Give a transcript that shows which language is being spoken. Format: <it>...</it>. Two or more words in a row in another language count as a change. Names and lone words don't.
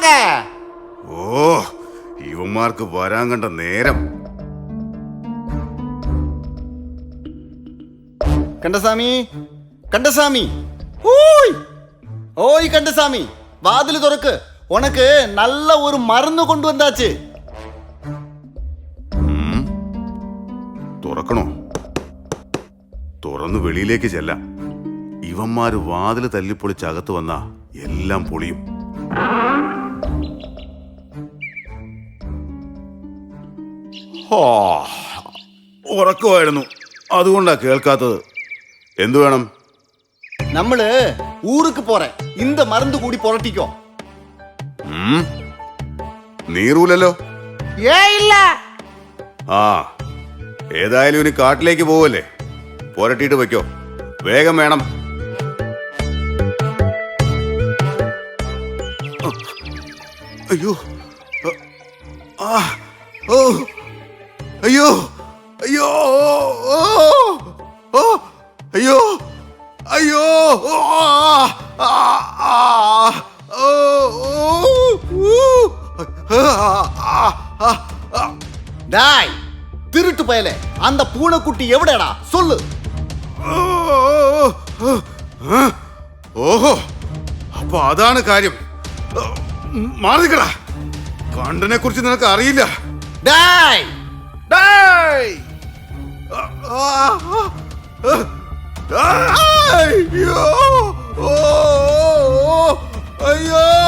<ml>ഓ, ഇവന്മാർക്ക് വരാൻ കണ്ട നേരം. കണ്ടസാമി, കണ്ടസാമി, ഓയ് ഓയ് കണ്ടസാമി, വാതില് തുറക്ക്.</ml> <ta>ഉനക്ക് நல்ல ஒரு மருந்து கொண்டு வந்தாச்சு.</ta> <ml>തുറക്കണോ? തുറന്ന് വെളിയിലേക്ക് ചെല്ലാം. ഇവന്മാര് വാതില് തല്ലിപ്പൊളിച്ചകത്ത് വന്നാ എല്ലാം പൊളിയും. ഉറക്കമായിരുന്നു, അതുകൊണ്ടാ കേൾക്കാത്തത്. എന്തു വേണം? നമ്മള് ഊருக்கு പോറേ.</ml> <ta>இந்த மருந்து</ta> <ml>കൂടി പുരട്ടിക്കോ. നീറൂലല്ലോ. ഇല്ല. ആ, ഏതായാലും ഇനി കാട്ടിലേക്ക് പോവല്ലേ, പുരട്ടിയിട്ട് വെക്കോ. വേഗം വേണം. അയ്യോ, ഓ, അയ്യോ, അയ്യോ, അയ്യോ, അയ്യോ,</ml> <ta>ഡായ് திருட்டு பயலே, அந்த பூனைக்குட்டி எവിടെടാ? சொல்லு.</ta> <ml>ഓഹോ, അപ്പൊ അതാണ് കാര്യം. മാറിക്കടാ, കണ്ടനെ കുറിച്ച് നിനക്ക് അറിയില്ല. ഡായ് ഡായ്, അയ്യോ, അയ്യോ,</ml>